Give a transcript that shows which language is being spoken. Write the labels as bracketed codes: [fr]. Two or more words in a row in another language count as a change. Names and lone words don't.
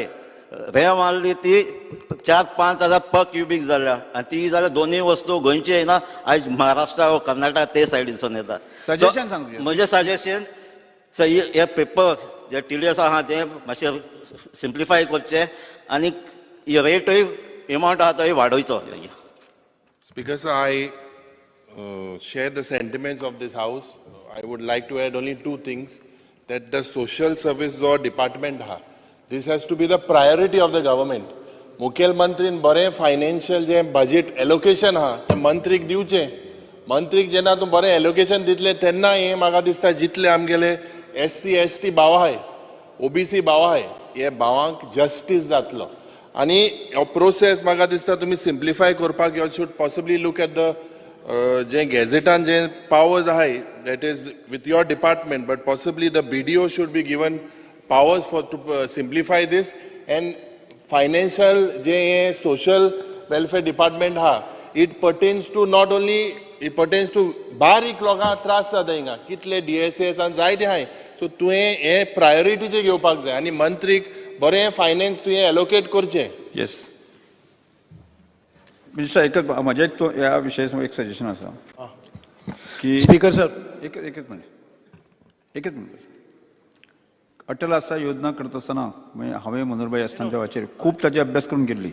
[kok] रेंव मारली ती 4-5 हजार [en] per cubic [kok] जाल्या आनी ती जाल्यार दोनूय वस्तू गोंयची येना आयज महाराष्ट्रा वा कर्नाटक ते सायडीसून येता. सजेशन सांग म्हजें सजेशन हे [en] paper je [kok] टिडियस आहा ते मातशें सिम्प्लिफाय करचे आनी रेटूय एमावंट आहा तोय वाडोवचो. [en] Speaker sir, I share the sentiments of this house. I would like to add only 2 things. That the social service or department ha, this has to be the priority of the government. [kok] मुखेलमंत्रीन बरें फायनान्शियल जे [en] budget allocation [kok] हा ते मंत्रीक दिवचे. मंत्रीक जेन्ना तूं बरें एलोकेशन दितले तेन्ना हे म्हाका दिसता जितले आमगेले SC ST भाव आहाय OBC भाव आहाय हे भावांक जस्टीस जातलो. आनी हो प्रोसेस म्हाका दिसता तुमी सिम्प्लिफाय करपाक [en] you should possibly look at the [kok] जे गॅझेटान जे पावर्स आहाय [en] that is with your department, but possibly the BDO should be given powers to simplify this. And financial je social welfare department ha, it pertains to not only, it pertains to [kok] barik loga tras jadinga kitle [en] DSS and जायते हाय. [kok] So तुवें हे प्रायोरिटी जे घेवपाक जाय आनी मंत्रीक बरें फायनान्स तुवें एलोकेट करचें. [en] yes minister [kok] एक म्हजें तो ह्या विशयाचेर एक सजेशन आसा की [en] speaker sir [kok] एकच मिनिट अटल आसरा योजना करता आसतना हांवें मनोहरभाई आसतांच्या वाचेर खूब ताचे अभ्यास करून गेल्ली.